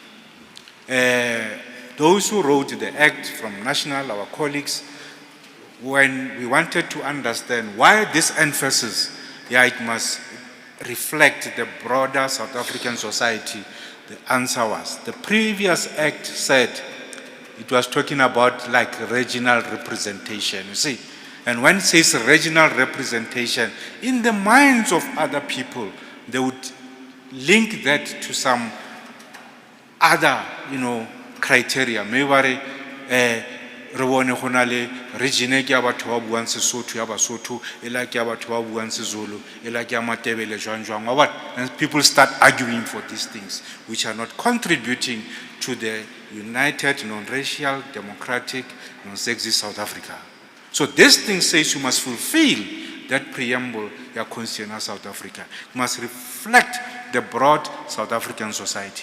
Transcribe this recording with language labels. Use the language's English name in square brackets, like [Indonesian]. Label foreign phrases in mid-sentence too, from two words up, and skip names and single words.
[English] Those who wrote the act from national, our colleagues, when we wanted to understand why this emphasis, it must reflect the broader South African society, the answer was, the previous act said it was talking about like regional representation, you see. And when it says regional representation, in the minds of other people, they would link that to some other, criteria. [Southern Sotho] Maybe re bone go na le region e ke ya batho ba buang Sesotho ya Basotho e la ke ya batho ba buang Sezulu e la ke ya Matebele jwang what, [English] and people start arguing for these things which are not contributing to the united non-racial democratic non-sexist South Africa. So this thing says you must fulfill that preamble ya Constitution of South Africa. You must reflect the broad South African society.